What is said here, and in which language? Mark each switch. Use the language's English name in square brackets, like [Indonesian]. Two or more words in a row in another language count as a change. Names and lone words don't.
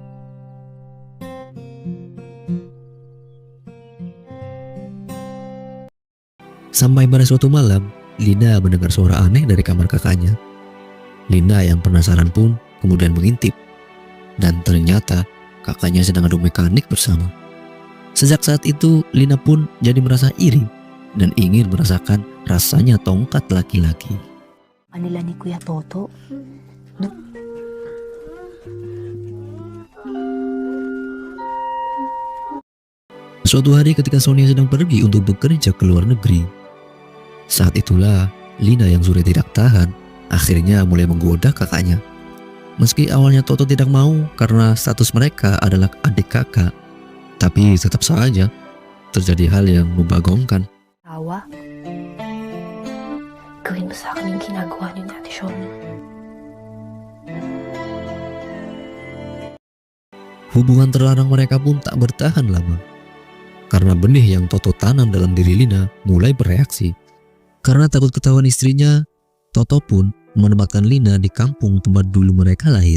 [Indonesian] Sampai pada suatu malam, Lina mendengar suara aneh dari kamar kakaknya. Lina yang penasaran pun kemudian mengintip. Dan ternyata kakaknya sedang adu mekanik bersama. Sejak saat itu, Lina pun jadi merasa iri dan ingin merasakan rasanya tongkat laki-laki. [Filipino] Kanila ni Kuya Toto. [Indonesian] Suatu hari ketika Sonia sedang pergi untuk bekerja ke luar negeri, saat itulah Lina yang sudah tidak tahan akhirnya mulai menggoda kakaknya. Meski awalnya Toto tidak mau karena status mereka adalah adik kakak, tapi tetap saja terjadi hal yang membagongkan. Tawa. [Filipino] Gawin mo sa akin yung ginagawa niyo ni Ate Shona. [Indonesian] Hubungan terlarang mereka pun tak bertahan lama. Karena benih yang Toto tanam dalam diri Lina mulai bereaksi. Karena takut ketahuan istrinya, Toto pun menempatkan Lina di kampung tempat dulu mereka lahir.